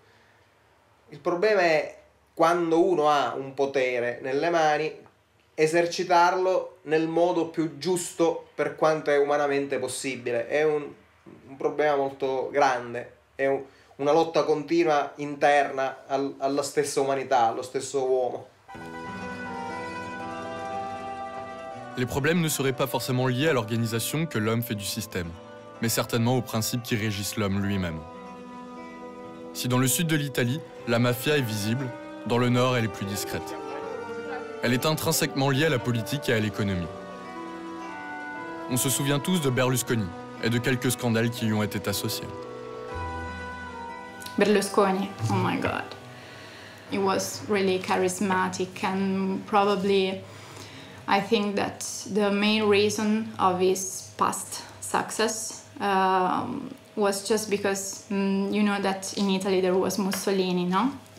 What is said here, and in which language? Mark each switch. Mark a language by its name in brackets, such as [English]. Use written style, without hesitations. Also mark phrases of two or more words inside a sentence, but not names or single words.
[Italian] Il problema è quando uno ha un potere nelle mani, esercitarlo nel modo più giusto per quanto è umanamente possibile. È un problema molto grande, è una lotta continua interna alla stessa umanità, allo stesso uomo. [French] Les problèmes ne seraient pas forcément liés à l'organisation que l'homme fait du système, mais certainement aux principes qui régissent l'homme lui-même. Si dans le sud de l'Italie, la mafia est visible, dans le nord, elle est plus discrète. Elle est intrinsèquement liée à la politique et à l'économie. On se souvient tous de Berlusconi et de quelques scandales qui lui ont été associés. [English] Berlusconi, oh my God. He was really charismatic and probably I think that the main reason of his past success was just because you know that in Italy there was Mussolini, no?